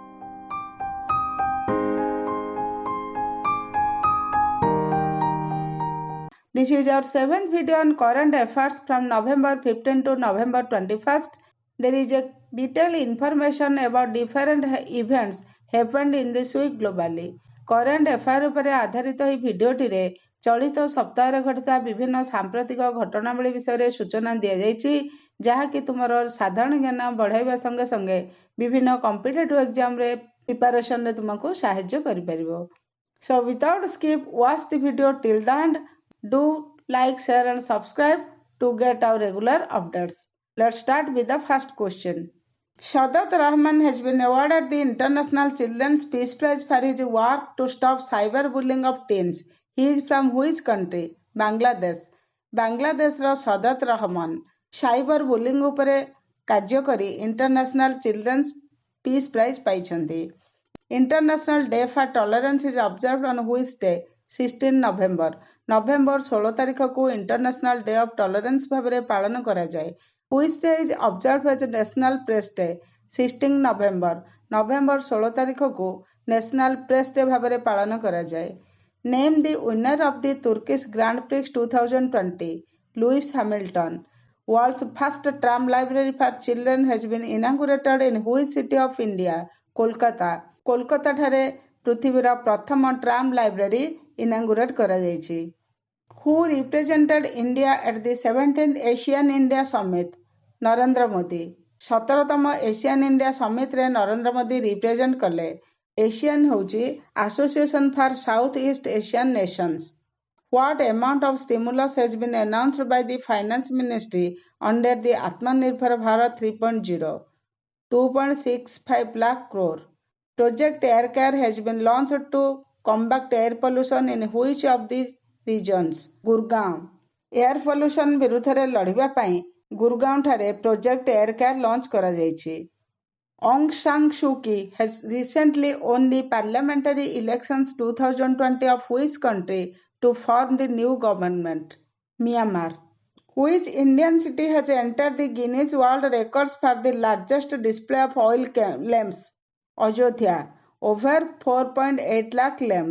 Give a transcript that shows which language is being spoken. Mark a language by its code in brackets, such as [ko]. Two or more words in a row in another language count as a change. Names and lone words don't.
[en] This is our 7th video on current affairs from November 15 to November 21st. There is a detailed information about different events happened in this week globally. Current affair [or] उपरे आधारित ଏହି ଭିଡିଓଟିରେ ଚଳିତ ସପ୍ତାହରେ ଘଟିଥିବା ବିଭିନ୍ନ ସାମ୍ପ୍ରତିକ ଘଟଣାବଳୀ ବିଷୟରେ ସୂଚନା ଦିଆଯାଇଛି ଯାହାକି ତୁମର ସାଧାରଣ ଜ୍ଞାନ ବଢ଼ାଇବା ସଙ୍ଗେ ସଙ୍ଗେ ବିଭିନ୍ନ [en] competitive examରେ preparationରେ [or] ତୁମକୁ ସାହାଯ୍ୟ କରିପାରିବ. [en] So without skip, watch the video till the end. Do like, share and subscribe to get our regular updates. Let's start with the first question. Sadat Rahman has been awarded the International Children's Peace Prize for his work to stop cyberbullying of teens. He is from which country? Bangladesh. [or] Bangladeshର ସଦାତ ରହମାନ [en] cyber bullying [or] ଉପରେ କାର୍ଯ୍ୟ କରି ଇଣ୍ଟରନ୍ୟାସନାଲ ଚିଲଡ୍ରେନ୍ସ ପିସ୍ ପ୍ରାଇଜ୍ ପାଇଛନ୍ତି. [en] International Day for Tolerance is observed on which day? [or] 16 ନଭେମ୍ବର. ନଭେମ୍ବର 16 ତାରିଖକୁ ଇଣ୍ଟରନ୍ୟାସନାଲ ଡେ ଅଫ୍ ଟଲରେନ୍ସ ଭାବରେ ପାଳନ କରାଯାଏ. [en] Which day is observed as National Press Day? [or] 16 ନଭେମ୍ବର. ନଭେମ୍ବର 16 ତାରିଖକୁ ନ୍ୟାସନାଲ ପ୍ରେସ୍ ଡେ ଭାବରେ ପାଳନ କରାଯାଏ. [en] Name the winner of the Turkish Grand Prix 2020. Lewis Hamilton. World's first tram library for children has been inaugurated in which city of India? [or] କୋଲକାତା. କୋଲକାତା ଠାରେ ପୃଥିବୀର ପ୍ରଥମ [en] tram library inaugurate [or] କରାଯାଇଛି. [en] Who represented India at the 17th Asian India Summit? [or] ନରେନ୍ଦ୍ର ମୋଦି. 17ତମ ଏସିଆନ୍ ଇଣ୍ଡିଆ ସମିଟରେ ନରେନ୍ଦ୍ର ମୋଦି ରିପ୍ରେଜେଣ୍ଟ କଲେ. ଏସିଆନ୍ ହେଉଛି ଆସୋସିଏସନ୍ ଫର୍ ସାଉଥ୍ ଇଷ୍ଟ ଏସିଆନ୍ ନେସନ୍ସ. [en] What amount of stimulus has been announced by the Finance Ministry under the Atmanirbhar Bharat 3.0? 2.65 lakh crore. Project Air Care has been launched to combat air pollution in which of the regions? [or] ଗୁରଗାଁଓ. [en] air pollution [or] ବିରୁଦ୍ଧରେ ଲଢ଼ିବା ପାଇଁ ଗୁରଗାଁଓ ଠାରେ ପ୍ରୋଜେକ୍ଟ ଏୟାର କେୟାର ଲଞ୍ଚ କରାଯାଇଛି. [en] ଅଙ୍ଗ ସାଂ ସୁ କି has recently won the parliamentary elections 2020 of which country to form the new government? Myanmar. Which Indian city has entered the Guinness World Records for the largest display of oil lamps? Ayodhya. Over 4.8 lakh lamps.